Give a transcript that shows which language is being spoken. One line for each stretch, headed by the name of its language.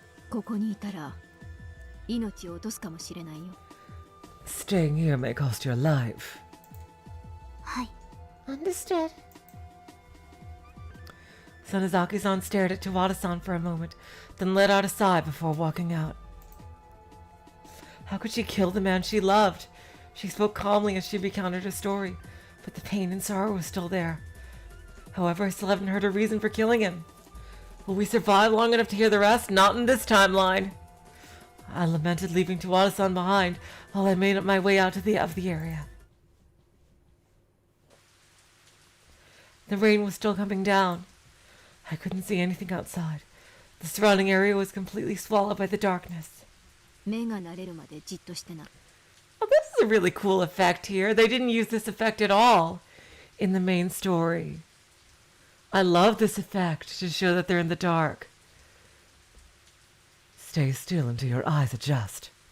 Japanese: ここにいたら命を落とすかもしれないよ
English: Staying here may cost your life. Understood. Sonozaki-san stared at Tawada-san for a moment, then let out a sigh before walking out. How could she kill the man she loved? She spoke calmly as she recounted her story, but the pain and sorrow was still there. However, I still haven't heard a reason for killing him. Will we survive long enough to hear the rest? Not in this timeline. I lamented leaving Tawada-san behind while I made my way out of the area. The rain was still coming down. I couldn't see anything outside. The surrounding area was completely swallowed by the darkness.
Japanese: 目が慣れるまでじっとしてな。
English: Oh, this is a really cool effect here. They didn't use this effect at all in the main story. I love this effect to show that they're in the dark. Stay still until your eyes adjust.